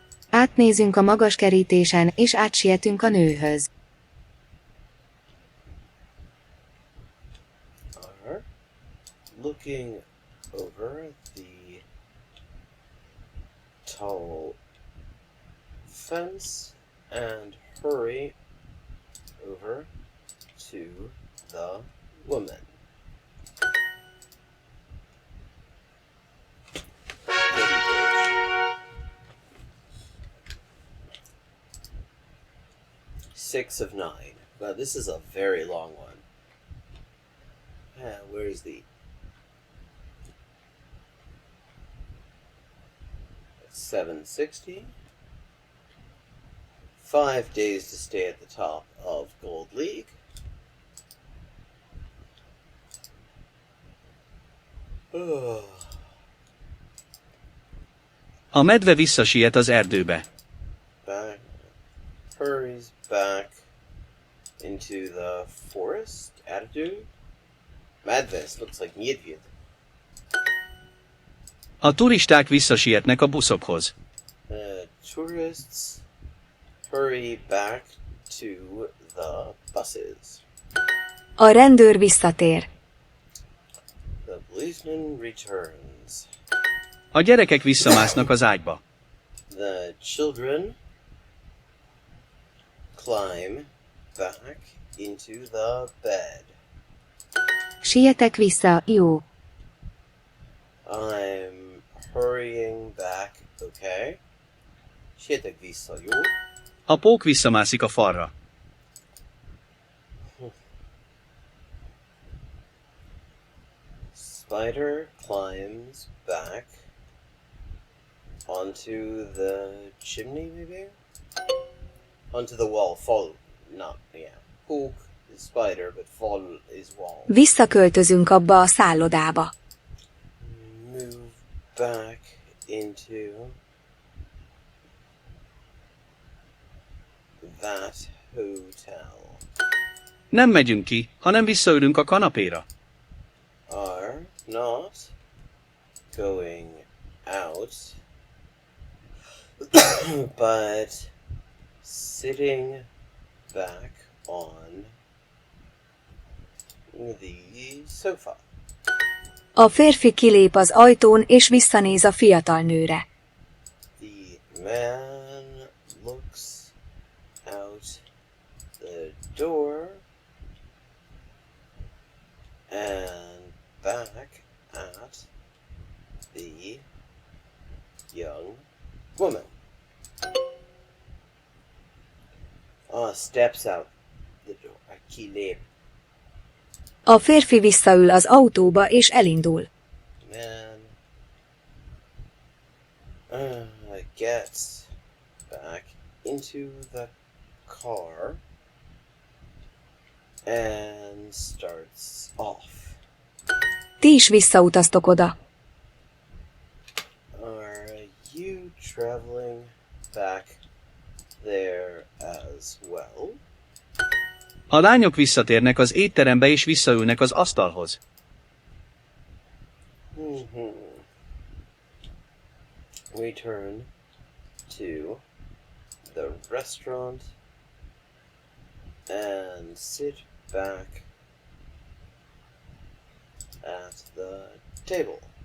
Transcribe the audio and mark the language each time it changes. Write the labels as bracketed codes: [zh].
[hu] Átnézünk a magas kerítésen, és átsietünk a nőhöz. [en] Are looking over the tall fence and hurry over to the woman. Six of 9. Wow, this is a very long one. Where is the... It's 760. 5 days to stay at the top of Gold League. [hu] A medve visszasiet az erdőbe. [en] Back, hurries back into the forest. Attitude. Madness looks like Medved. [hu] A turisták visszasietnek a buszokhoz. [en] Tourists hurry back to the buses. [hu] A rendőr visszatér. [en] The policeman returns. [hu] A gyerekek visszamásznak az ágyba. [en] The children climb back into the bed. [hu] Sietek vissza, jó. [en] I'm hurrying back, okay? [hu] Sietek vissza, jó? A pók visszamászik a falra. [en] Spider climbs back onto the chimney, maybe? Onto the wall. Fall. Not, yeah. Poke is spider, but fall is wall. [hu] Visszaköltözünk abba a szállodába. [en] Move back into that hotel. [hu] Nem megyünk ki, hanem visszaülünk a kanapéra. [en] Are not going out, but sitting back on the sofa. [hu] A férfi kilép az ajtón és visszanéz a fiatal nőre. [en] The man looks out the door and back at the young woman. Steps out the door. Kilép. [hu] A férfi visszaül az autóba és elindul. [en] Man gets back into the car and starts off. [hu] Ti is visszautaztok oda. [en] Are you traveling back there as well? [hu] A lányok visszatérnek az étterembe és visszaülnek az asztalhoz. [en] Return to the restaurant and sit back at the table.